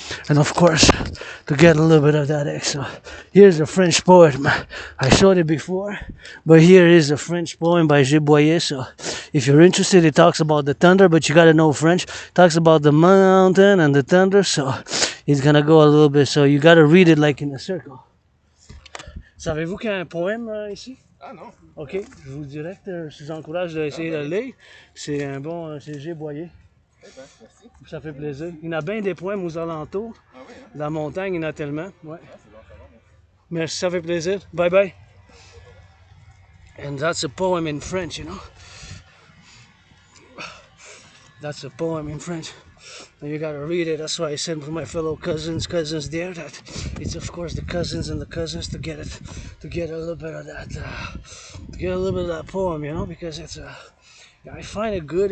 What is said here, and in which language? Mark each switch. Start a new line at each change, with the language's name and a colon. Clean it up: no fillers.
English: and of course to get a little bit of that X. So here's a French poem. I showed it before, but here is a French poem by Boyer. So if you're interested, it talks about the thunder, but you gotta know French. It talks about the mountain and the thunder, so it's gonna go a little bit. So you gotta read it like in a circle.
French: Savez-vous qu'il y a un poème ici? Ah non. Ok, je vous dirais que je vous encourage d'essayer de le lire. C'est un bon, c'est G. Boyer. Merci. Ça fait plaisir. Il y en a bien des poèmes aux alentours. Ah oui, hein? La montagne, il y en a tellement. Ouais. Ah, c'est bon, ça va. Merci, ça fait plaisir. Bye bye.
English: And that's a poem in French, you know. That's a poem in French. And you gotta read it. That's why I said for my fellow cousins there that it's of course the cousins and the cousins to get a little bit of that, to get a little bit of that poem, you know, because it's I find it good.